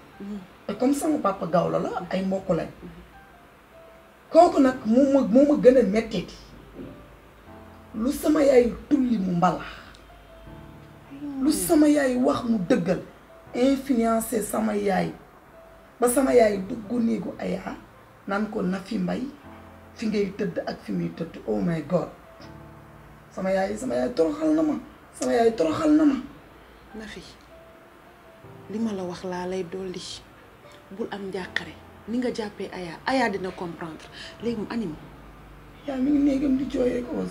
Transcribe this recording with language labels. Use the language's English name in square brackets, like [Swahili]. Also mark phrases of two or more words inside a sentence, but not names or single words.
[Wolof] te comme sama papa gawlo la ay mbokk lañ. kooku nag moo ma gën a mettiti lu sama yaay tulli mu mbalax lu sama yaay wax mu dëggal influencé sama yaay ba sama yaay dugg néegu Aya naan ko Nafi Mbaye fi ngay tëdd ak fi muy tëdd [English] oh my god [Wolof] sama yaay toroxal na ma Nafi li ma la wax laa lay dolli bul am njàqare ni nga jàppee Aya dina comprendre léegi mu animé. yaa mi ngi néegam di jooy rek aussi.